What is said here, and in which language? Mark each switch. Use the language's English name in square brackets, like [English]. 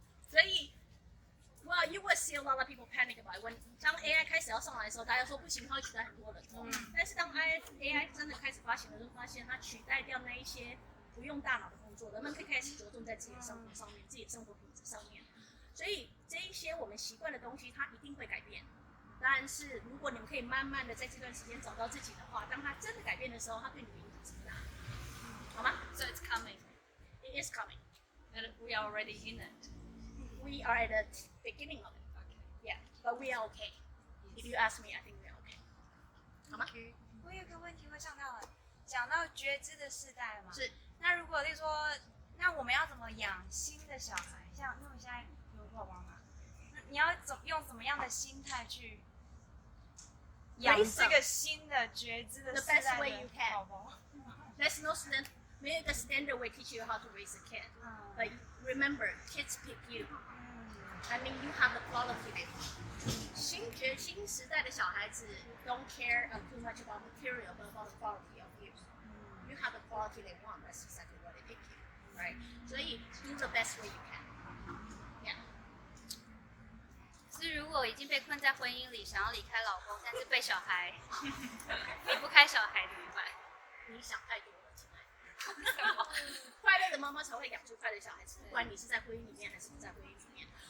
[Chinese] 所以 [English] well, you will see a lot of people panic about it. When [Chinese] 当 AI 开始要上来的时候，大家说不行，它会取代很多人。但是当 AI 真的开始发行的时候，发现它取代掉那一些不用大脑的工作，人们可以开始着重在自己的生活上面，自己的生活品质上面。所以这一些我们习惯的东西，它一定会改变。但是如果你们可以慢慢的在这段时间找到自己的话，当它真的改变的时候，它对你的影响是不大的，好吗 [English] So it's coming, ？It is coming. and we are already in it. We are at the beginning of it. Yeah, but we are okay. If you ask me, I think we are okay. [Chinese] 好吗？我有个问题会想到，讲到觉知的世代嘛，是。那如果例如说，那我们要怎么养新的小孩？像因为我现在有宝宝嘛，那你要用怎么样的心态去养这个新的觉知的世代的宝宝？ [English] There's no standard. Maybe the standard will teach you how to raise a kid. But remember, kids pick you. I mean, you have the quality. [Chinese] 新时代的小孩子 [English] don't care too much about material, but about the quality of you. You have the quality they want. That's exactly what they pick you, right? [Chinese] 所以 [English] do the best way you can. Yeah. [Chinese] 是如果已经被困在婚姻里，想要离开老公，但是被小孩离不开小孩怎么办？你想太多了，亲爱的。快乐的妈妈才会养出快乐的小孩子，不管你是在婚姻里面还是不在婚姻里面。